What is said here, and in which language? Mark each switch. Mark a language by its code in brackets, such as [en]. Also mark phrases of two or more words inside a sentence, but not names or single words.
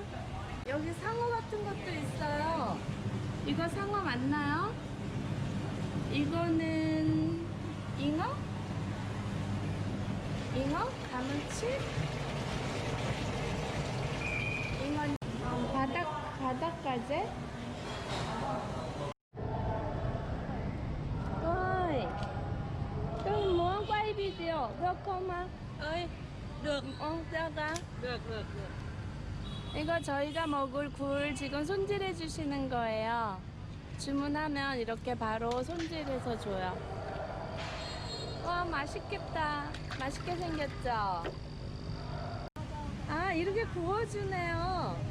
[ko] 여기 상어 같은 것도 있어요. 이거 상어 맞나요? 이거는 잉어? 잉어? 가물치? 잉어, 바닷가재? [vi] Tôi muốn quay video được không ạ? ơi được [ko] 제가 [vi] được [ko] 이거 저희가 먹을 굴 지금 손질해 주시는 거예요. 주문하면 이렇게 바로 손질해서 줘요. 와, 맛있겠다. 맛있게 생겼죠? 아, 이렇게 구워주네요.